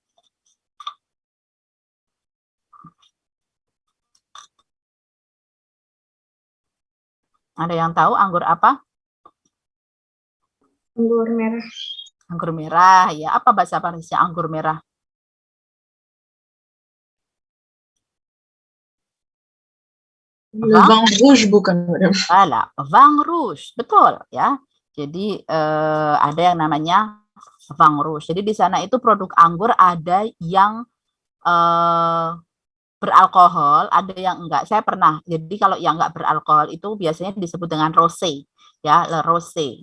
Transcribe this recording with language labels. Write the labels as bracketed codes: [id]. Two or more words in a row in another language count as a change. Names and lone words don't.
[id] Ada yang tahu anggur apa? Anggur merah. Anggur merah, ya. Apa bahasa Parisnya anggur merah? [fr] Vin rouge [id] bukan, Madam. Salah, [fr] vin rouge, [id] betul ya. Jadi ada yang namanya [fr] vin rouge. [id] Jadi di sana itu produk anggur ada yang beralkohol, ada yang enggak. Saya pernah. Jadi kalau yang enggak beralkohol itu biasanya disebut dengan rosé, ya, [fr] le rosé.